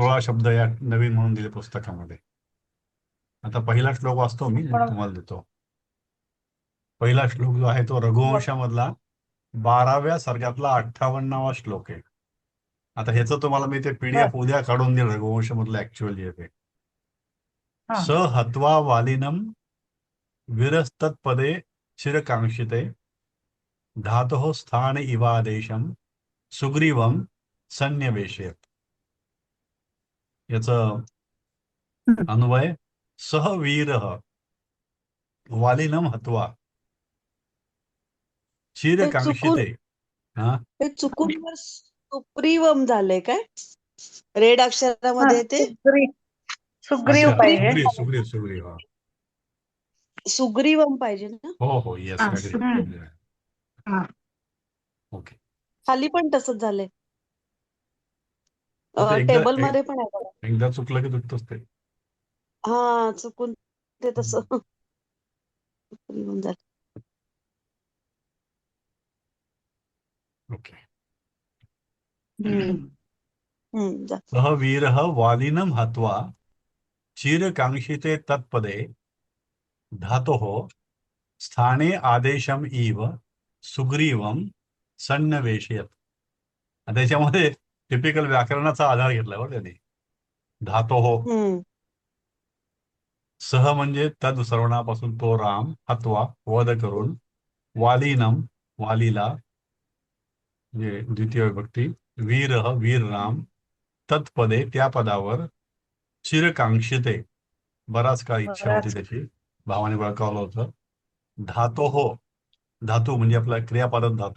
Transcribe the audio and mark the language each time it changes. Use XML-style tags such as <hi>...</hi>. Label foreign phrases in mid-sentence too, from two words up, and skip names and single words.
<mr>16 शब्द या नवीन म्हणून दिले पुस्तकामध्ये. आता पहिला श्लोक वाचतो मी, मग तुम्हाला देतो. पहिला श्लोक जो आहे तो रघुवंशामधला 12व्या सर्गातला 58वा श्लोक आहे. आता ह्याचं तुम्हाला मी ते PDF उद्या काढून देईल, रघुवंश मधलं ऍक्च्युअली येते.</mr> <sa>स हत्वा वालिनम विरस्तत्पदे चिरकांक्षिते, धातोः स्थान इवादेशम सुग्रीवम सन्निवेशयत.</sa> <mr>याचं अन्वय,</mr> <sa>सह वीर वालिनम हत्वा चिरकांक्षिते.</sa> <mr>हा हे चुकून वर सुप्रीवम झालंय काय? रेड अक्षरामध्ये ते सुग्रीव अच्छा, पाहिजे. सुग्रीव हा. सुग्रीवम पाहिजे ना. हो</mr> <en>yes okay.</en> <mr>खाली पण तसंच झालंय. आता टेबल मध्ये पण आहे बघा. एकदा चुकलं की चुकतच ते. हा चुकून ते तसं सुग्रीवम झालं. ओके. जा.</mr> <sa>सह वीर वालिनम हत्वा चिरकांक्षिते तत्पदे, धातोः स्थाने आदेशम इव सुग्रीवम सन्निवेशयत.</sa> <mr>त्याच्यामध्ये टिपिकल व्याकरणाचा आधार घेतला बरं त्यांनी.</mr> <sa>धातोः सह</sa> <mr>म्हणजे तद सर्वनापासून तो राम, हत्वा वध करून, वालिनम वालीला म्हणजे द्वितीय विभक्ती, वीर राम, तत्पदे त्या पदावर, चिरकांक्षिते बराच काळ इच्छा होती त्याची, भावाने बळकावलं होतं. धातोः धातू म्हणजे आपला क्रियापदक धातू.</mr>